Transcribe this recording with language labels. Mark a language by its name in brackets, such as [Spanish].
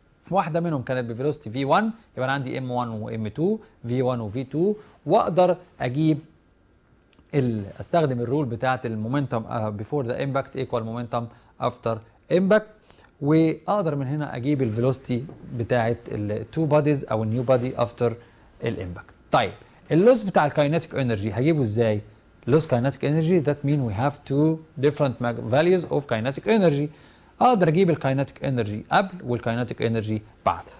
[Arabic] واحدة منهم كانت بفيلوسيتي V1 يبقى انا عندي M1 و M2 V1 و V2 واقدر اجيب استخدم الرول بتاعت المومنتم before the impact equal momentum after impact واقدر من هنا اجيب الفيلوسيتي بتاعت التو بوديز او النيو بودي افتر الامباكت. طيب اللوس بتاع الكاينيتيك انرجي هجيبه ازاي؟ [English] lose kinetic energy that mean we have two different values of kinetic energy. [Arabic] اقدر اجيب الكاينتيك انرجي قبل والكاينتيك انرجي بعد.